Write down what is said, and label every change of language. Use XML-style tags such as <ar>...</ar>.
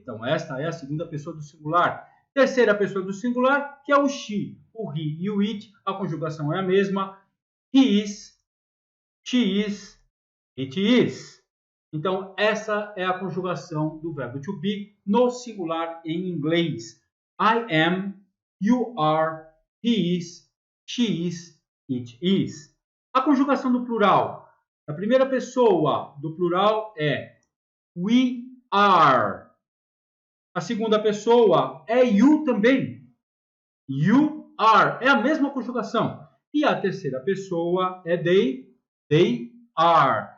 <pt>Então esta é a segunda pessoa do singular. Terceira pessoa do singular, que é o she. O he e o it, a conjugação é a mesma.</pt> <en>He is, she is, it is.</en> <pt>Então, essa é a conjugação do verbo to be no singular em inglês.</pt> <en>I am, you are, he is, she is, it is.</en> <pt>A conjugação do plural. A primeira pessoa do plural é</pt> <en>we are.</en> <pt>A segunda pessoa é you também.</pt> <en>You are.</en> <pt>É a mesma conjugação. E a terceira pessoa é they.</pt> <en>They are.</en>